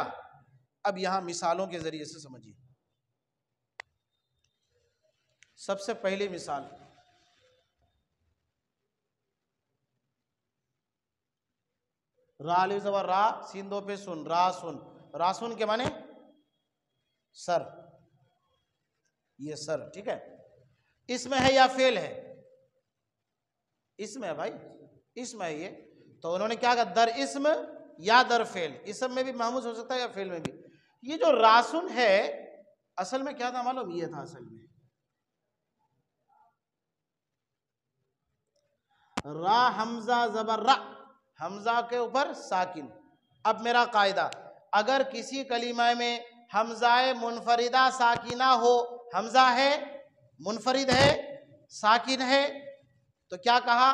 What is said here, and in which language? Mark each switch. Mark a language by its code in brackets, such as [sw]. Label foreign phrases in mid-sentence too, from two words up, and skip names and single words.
[ur] اب یہاں مثالوں کے ذریعے سے سمجھیے۔ سب سے پہلی مثال، را الف زبر را، سین دو پہ سن، راسن، راسن کے معنی سر، یہ سر، ٹھیک ہے؟ اسم ہے یا فعل ہے؟ اسم ہے بھائی، اسم ہے یہ۔ تو انہوں نے کیا کہا؟ [fa] در اسم یا در فعل، [ur] اسم میں بھی محموز ہو سکتا ہے یا فعل میں بھی۔ یہ جو راسن ہے اصل میں کیا تھا معلوم؟ یہ تھا اصل میں را حمزہ زبر را، حمزہ کے اوپر ساکن. اب میرا قاعدہ، اگر کسی کلمہ میں حمزہ منفردہ ساکنہ ہو، حمزہ ہے منفرد ہے ساکن ہے، تو کیا کہا؟